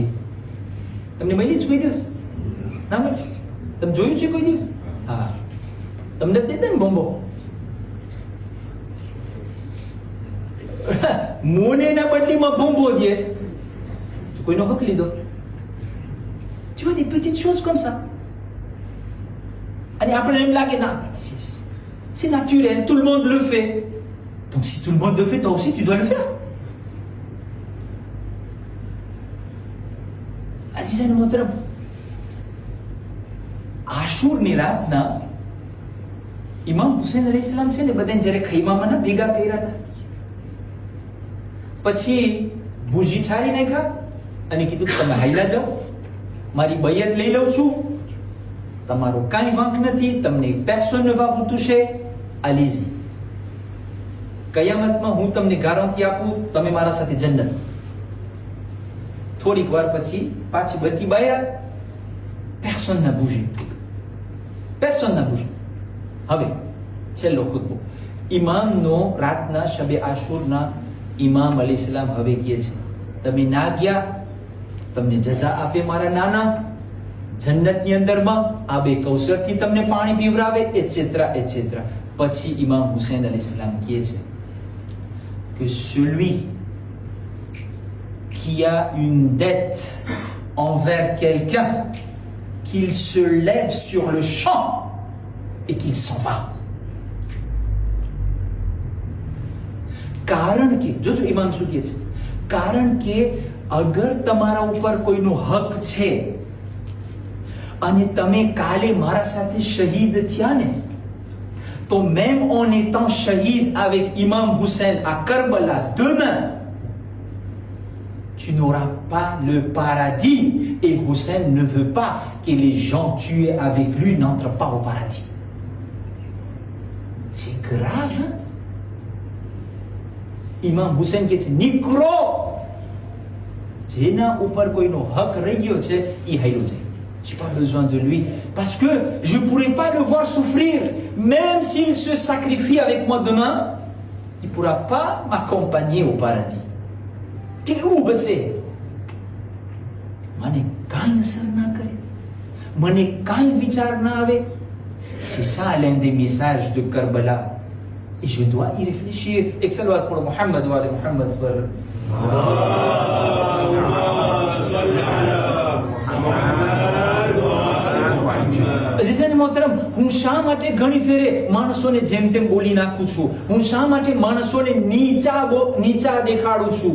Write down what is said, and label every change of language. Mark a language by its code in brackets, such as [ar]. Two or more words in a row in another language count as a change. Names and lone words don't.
[gu] તમને મળી કોઈ દિવસ? ના મળી? તમે જોયું છે કોઈ દિવસ? હા, તમને દેતા ને બોમ્બો, મોનેના બદલીમાં બોમ્બો દે તો કોઈનો હક લીધો. [fr] Tu vois des petites choses comme ça. [gu] અને આપણે એમ લાગે ના, [fr] c'est naturel, tout le monde le fait. Donc si tout le monde le fait, toi aussi tu dois le faire. [gu] Aziz અને મોહતરમ, આશુરની રાતના ઇમામ હુસૈન અલૈહિસ્સલામ છે ને બધાને જ્યારે ખૈમામાં ના ભેગા કર્યા હતા, પછી ભૂજી ઠારી નાખ્યા અને કીધું તમે હાઈલા જાઓ, મારી બૈયત લઈ લઉં છું, તમારો કાંઈ વાંક નથી, તમને [fr] personne ne va vous toucher, allez-y. [gu] કયામતમાં હું તમને ગારંટી આપું, તમે મારા સાથે જન્નત. થોડીક વાર પછી પાછી બત્તી બાયા, [fr] personne n'a bougé, personne n'a bougé. [gu] હવે છેલ્લો ખુતબો ઇમામનો રાતના શબે આશુરના ઇમામ અલૈહિસ્સલામ હવે કહે છે, તમે ના ગયા, તમને જઝા આપે મારા નાના, જન્નતની અંદરમાં આબે કૌસરથી તમને પાણી પીવરાવે, એટસેટ્રા એટસેટ્રા. પછી ઇમામ હુસૈન અલૈહિસ્સલામ કહે છે [fr] que celui qui a une dette envers quelqu'un, qu'il se lève sur le champ et qu'il s'en va. [gu] કારણ કે જોજો ઇમામ શું કહે છે, કારણ કે અગર તમારા ઉપર કોઈનો હક છે અને તમે કાલે મારા સાથે શહીદ થયા ને, તો [fr] même en étant shahid avec Imam Hussein à Karbala demain, tu n'auras pas le paradis, et Hussein ne veut pas que les gens tués avec lui n'entrent pas au paradis. C'est grave. [gu] Imam Hussein કહે છે નીકળો, જેના ઉપર કોઈનો હક રહી ગયો છે એ હાઈલો જાય. [fr] Je n'ai pas besoin de lui parce que je ne pourrai pas le voir souffrir. Même s'il se sacrifie avec moi demain, il ne pourra pas m'accompagner au paradis. [gu] કેવું હશે? મને કાંઈ અસર ના કરે, મને કાંઈ વિચાર ના આવે. [fr] C'est ça l'un des messages de Karbala. Et je dois y réfléchir. Et salawat pour [ar] محمد وآل محمد. [gu] અઝીઝાન મોહતરમ, હું શા માટે ઘણી ફેરે માણસોને જેમ તેમ બોલી નાખું છું? હું શા માટે માણસોને નીચા દેખાડું છું?